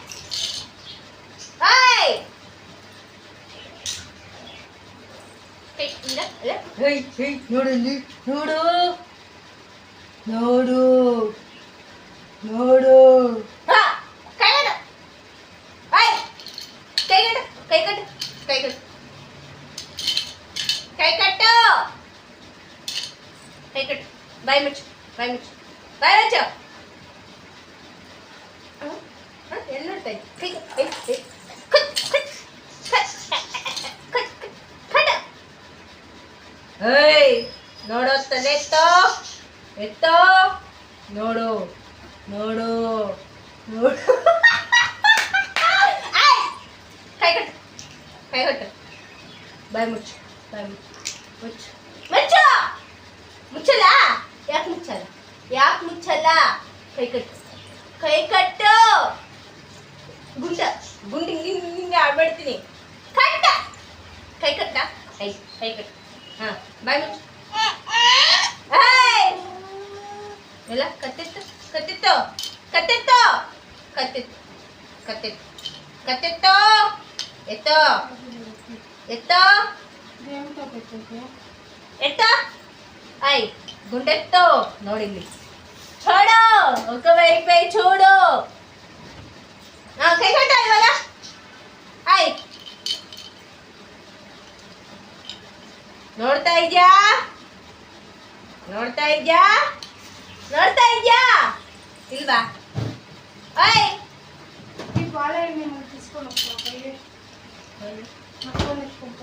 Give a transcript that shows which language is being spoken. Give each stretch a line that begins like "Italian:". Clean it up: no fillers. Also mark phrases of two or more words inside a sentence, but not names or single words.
Kannada: ಆಯ್ ಕೈ ಇಲ್ಲ ಅಲ್ಲ ಹೇ ಹೇ ನೋಡಲ್ಲಿ ನೋಡು ನೋಡು ನೋಡು ಹಾ ಕೈ ಕಟ್ಟು ಆಯ್ ಕೈ ಕಟ್ಟು ಕೈ ಕಟ್ಟು ಕೈ ಕಟ್ಟು ಕೈ ಕಟ್ಟು ಕೈ ಕಟ್ಟು ಬಾಯ್ ಮುಚ್ಚು ಬಾಯ್ ಮುಚ್ಚು ಬಾಯ್ ಮುಚ್ಚು ಎಲ್ಲಿ ನೋಡ್ತಾ ಇದ್ದಿ ಕೈ ಕೈ ಹೇಯ್ ನೋಡೋ ತಲೆ ಎತ್ತೋ ನೋಡು ನೋಡು ನೋಡು ಕೈ ಕಟ್ಟು ಕೈ ಕಟ್ಟು ಬಾಯ್ ಮುಚ್ಚು ಬಾಯ್ ಮುಚ್ಚು ಮುಚ್ಚು ಮುಚ್ಚಲ್ಲ ಯಾಕೆ ಮುಚ್ಚಲ್ಲ ಯಾಕೆ ಮುಚ್ಚಲ್ಲ ಕೈ ಕಟ್ಟು ಕೈ ಕಟ್ಟು ಗುಂಡಿ ಹಿಂಗೆ ಆಡ್ಬಿಡ್ತೀನಿ ಕಟ್ಟ ಕೈ ಕಟ್ಟ ಕೈ ಕೈ ಕಟ್ಟು ಹಾಂ ಬಾಯ್ ಮುಚ್ಚು ಎಲ್ಲ ಕತ್ತಿತ್ತು ಕತ್ತಿತ್ತು ಕತ್ತಿತ್ತು ಕತ್ತಿತ್ತು ಕತ್ತಿತ್ತು ಕತ್ತಿತ್ತು ಎತ್ತೋ ಎತ್ತೋ ಎತ್ತ ಆಯ್ ಗುಂಡೆತ್ತೋ ನೋಡಿಲ್ಲಿ
Hindi: छोड़ो ओके वहीं पे छोड़ो हाँ कहीं कटा है वाला आई
Kannada: ನೋಡ್ತಾ ಇದ್ಯಾ ನೋಡ್ತಾ ಇದ್ಯಾ ನೋಡ್ತಾ ಇದ್ಯಾ ಇಲ್ವಾ ಓಯ್ ಈ ಬಾಳೆಹಣ್ಣು ಮುಟ್ಟಿಸ್ಕೊಂಡು ಹೋಗ್ತಾ ಮತ್ತೊಂದು ಇಟ್ಕೊಂಡು